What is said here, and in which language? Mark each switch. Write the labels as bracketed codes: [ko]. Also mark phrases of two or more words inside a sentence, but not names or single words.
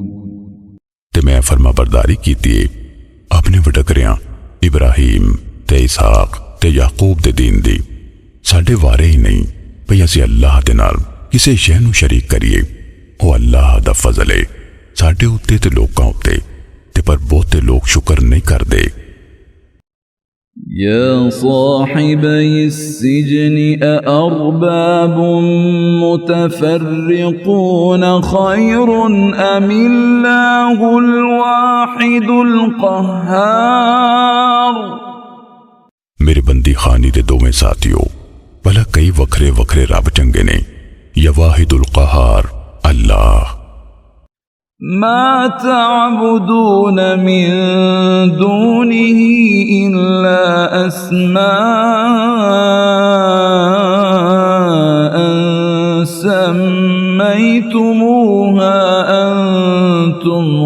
[pa] ਤੇ ਮੈਂ ਫਰਮਾ ਬਰਦਾਰੀ ਕੀ ਅਪਣੇ ਵਡਕਰੀਆਂ ਇਬਰਾਹੀਮ ਤੇ ਇਸਹਾਕ ਤੇ ਯਾਕੂਬ ਦੇ ਦੀਨ ਦੀ ਸਾਡੇ ਵਾਰੇ ਹੀ ਨਹੀਂ ਭਈ ਅਸੀਂ ਅੱਲਾਹ ਦੇ ਨਾਲ ਕਿਸੇ ਸ਼ੈ ਨੂੰ ਸ਼ਰੀਕ ਕਰੀਏ। ਓ ਅੱਲਾਹ ਦਾ ਫ਼ਜ਼ਲ ਹੈ ਸਾਡੇ ਉੱਤੇ ਤੇ ਲੋਕਾਂ ਉੱਤੇ ਤੇ ਪਰ ਬਹੁਤੇ ਲੋਗ ਸ਼ੁਕਰ ਨਹੀਂ ਕਰਦੇ। [ar] يا صاحبي السجن أأرباب متفرقون خير أم الله الواحد القهار। [pa] ਮੇਰੇ ਬੰਦੀ ਖਾਨੀ ਦੇ ਦੋਵੇਂ ਸਾਥੀਓ ਭਲਾ ਕਈ ਵੱਖਰੇ ਵੱਖਰੇ ਰੱਬ ਚੰਗੇ ਨੇ ਯਾ [ar] الواحد القهار [pa] अल्लाह। [ar] ما تعبدون من دونه إلا أسماء سميتموها أنتم